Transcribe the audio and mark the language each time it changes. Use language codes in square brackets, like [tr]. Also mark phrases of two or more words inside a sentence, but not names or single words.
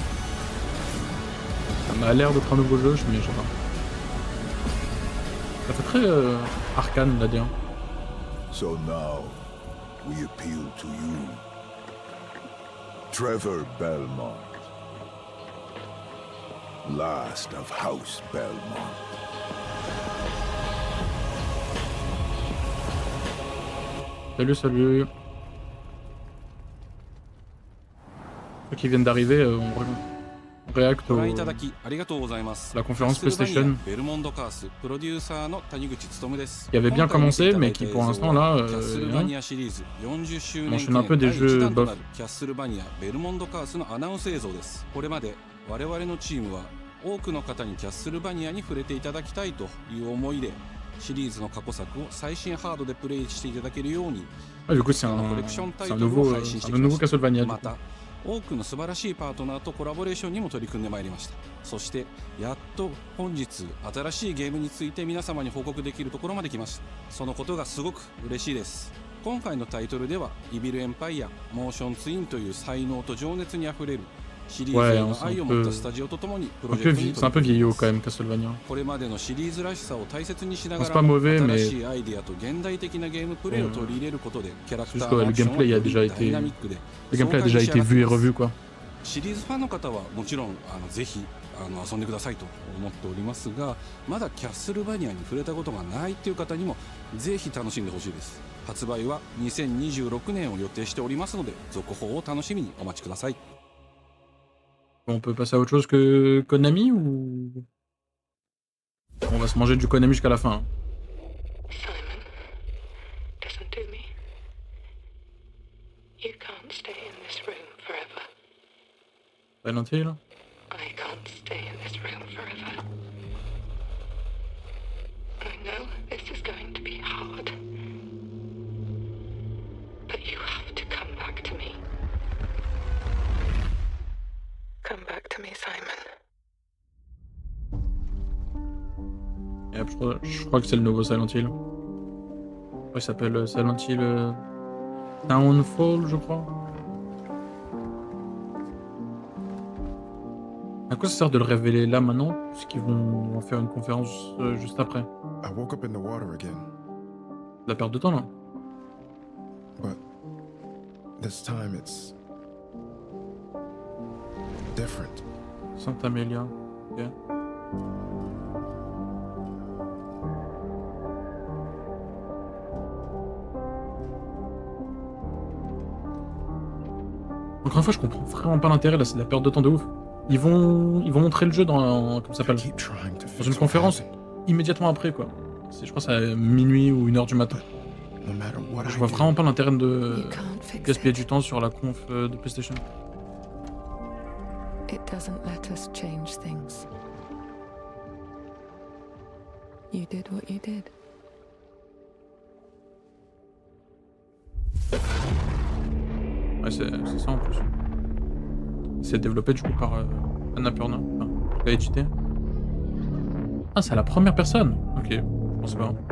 [fr] Ça m'a l'air d'être un nouveau jeu, mais je sais pas. Ça fait très arcane, là dire. [en] So now, we appeal to you. Trevor Belmont. Last of House Belmont. [fr] Salut, salut. Ceux qui viennent d'arriver, on réacte la conférence PlayStation qui avait bien commencé, mais qui pour l'instant là mentionne un peu des jeux bof. [ja] シリーズの過去作を最新ハードでプレイしていただけるように、コレクションタイトルを配信してきました。また、多くの素晴らしいパートナーとコラボレーションにも取り組んでまいりました。そして、やっと本日新しいゲームについて皆様に報告できるところまで来ました。そのことがすごく嬉しいです。今回のタイトルでは、イビルエンパイア、モーションツインという才能と情熱にあふれる [fr] Ouais, c'est un peu vieillot quand même, Castlevania. C'est pas mauvais, mais juste le gameplay a déjà été, vu et revu quoi. [ja] シリーズファンの方はもちろんぜひ遊んでくださいと思っておりますが、まだキャッスルバニアに触れたことがないっていう方にもぜひ楽しんでほしいです。発売は2026年を予定しておりますので、続報を楽しみにお待ちください。 [fr] On peut passer à autre chose que Konami ou on va se manger du Konami jusqu'à la fin. [en] Simon, listen to me. You can't stay in this room forever. Silent Hill? I can't stay in this room forever. I know this is going to be hard. But you have to come back to me. Come back to me, Simon. [fr] Et après, je crois que c'est le nouveau Silent Hill. Il s'appelle Silent Hill Downfall, je crois. À quoi ça sert de le révéler là maintenant, puisqu'ils vont en faire une conférence juste après? La perte de temps là. [en] But this time it's different. Santa Amelia. [fr] Ok. Encore une fois, je comprends vraiment pas l'intérêt là, c'est de la perte de temps de ouf. Ils vont montrer le jeu dans comment ça s'appelle, dans une conférence immédiatement après quoi. Je crois que c'est à minuit ou 1h du matin. Je vois vraiment pas l'intérêt de gaspiller du temps sur la conf de PlayStation. [en] It doesn't let us change things. You did what you did. [fr] Ouais, c'est ça en plus. C'est développé du coup par Annapurna, enfin, l'a édité. Ah, c'est à la première personne. Ok, je pense pas.